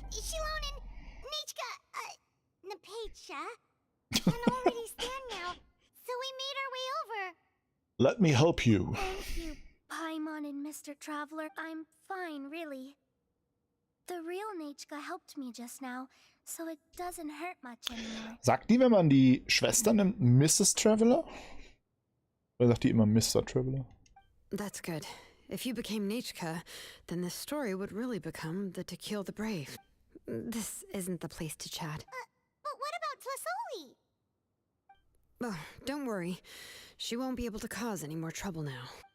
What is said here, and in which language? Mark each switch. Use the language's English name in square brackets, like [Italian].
[English] Xilonen, Nechka, Napecha can already stand now, so we made our way over. Let me help you. Thank you, Paimon and Mr. Traveler. I'm fine, really. The real Nechka helped me just now, so it doesn't hurt much anymore. [German] Sagt die, wenn man die Schwester nimmt, Mrs. Traveler? Oder sagt die immer Mr. Traveler? [English] That's good. If you became Nechka, then this story would really become the To Kill the Brave. This isn't the place to chat. But what about Tlasoli? Oh, don't worry. She won't be able to cause any more trouble now.